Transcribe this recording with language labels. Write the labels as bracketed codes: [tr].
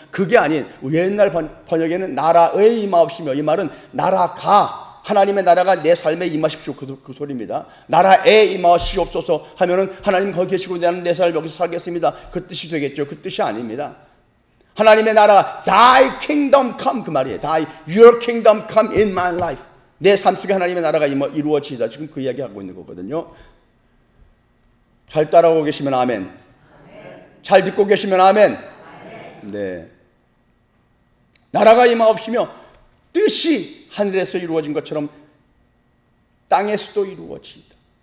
[ko] 그게 아닌 옛날 번역에는 나라에 임하옵시며. 이 말은 나라가 하나님의 나라가 내 삶에 임하십시오. 그 소리입니다. 나라에 임하시옵소서 하면은 하나님 거기 계시고 나는 내 삶 여기서 살겠습니다. 그 뜻이 되겠죠. 그 뜻이 아닙니다. 하나님의 나라, [en] Thy kingdom come [ko] 그 말이에요. [en] Your kingdom come in my life. [ko] 내 삶 속에 하나님의 나라가 이루어지다. 지금 그 이야기 하고 있는 거거든요. 잘 따라오고 계시면 아멘. 잘 듣고 계시면 아멘. 네. 나라가 임하옵시며 뜻이 하늘에서 이루어진 것처럼 땅에서도 이루어지다.